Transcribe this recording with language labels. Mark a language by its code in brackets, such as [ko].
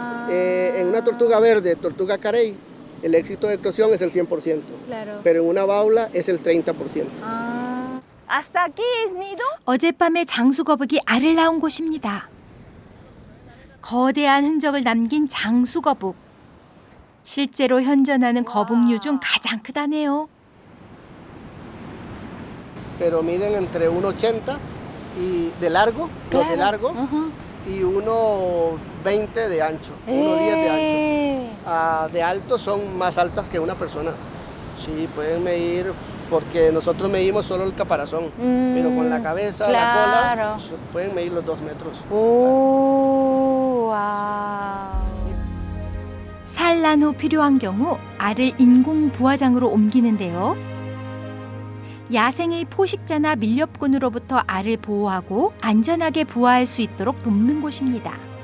[es] En una tortuga verde, tortuga carey, el éxito de eclosión es el 100%. Claro. Pero en una baula es el 30%. ¿Hasta aquí es nido? [ko] 어젯밤에 장수거북이 알을 낳은 곳입니다. 거대한 흔적을 남긴 장수거북. 실제로 현존하는 거북류 중 가장 크다네요. [es] Pero miden entre 1,80 y de largo, Claro. de largo, y 1,20 de ancho, 1,10 de ancho. De alto son más altas que una persona. Sí, pueden medir, porque nosotros medimos solo el caparazón, pero con la cabeza, claro. la cola, pueden medir los 2 metros. [ko] 오, 와. 산란 후 필요한 경우 알을 인공 부화장으로 옮기는데요. 야생의 포식자나 밀렵꾼으로부터 알을 보호하고 안전하게 부화할 수 있도록 돕는 곳입니다.